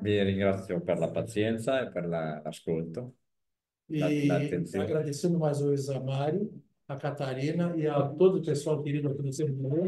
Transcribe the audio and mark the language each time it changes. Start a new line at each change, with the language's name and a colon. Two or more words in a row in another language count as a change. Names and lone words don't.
Italian: Vi ringrazio per la pazienza e per l'ascolto, E l'attenzione.
Portuguese: agradecendo mais uma vez a Mário, a Catarina e a todo o pessoal querido aqui no centro.